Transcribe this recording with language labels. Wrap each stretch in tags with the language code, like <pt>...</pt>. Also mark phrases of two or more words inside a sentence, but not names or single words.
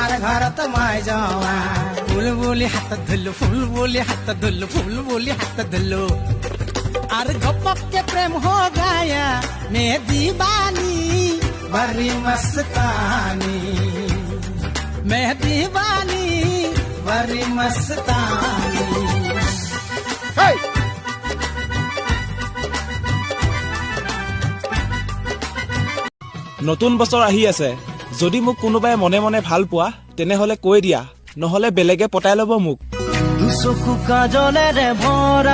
<as>ঘৰত মই যাওয়া ফুল বুলি হাতত ধৰিলো ফুল বুলি হাতত ধৰিলো ফুল বুলি হাতত ধৰিলো আৰু ঘপককে</as> <hi>प्रेम हो गया मैं दीवानी बड़ी मस्तानी मैं दीवानी बड़ी मस्तानी Hey!</hi> <as>নতুন বছৰ আহি আছে যদি মোক কোনোবাই মনে মনে ভাল পোৱা তেনেহলে কৈ দিয়া নহলে বেলেগে পটাই ল'ব মোক দুচকু কাজলেৰে ভৰা</as>